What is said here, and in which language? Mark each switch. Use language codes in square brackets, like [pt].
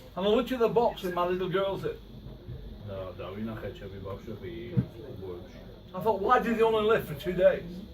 [en] And I looked at the box with my little girls in. [ka] და დავინახე ჩემი ბავშვები უბოებში. [en] I thought, why did they only live for 2 days?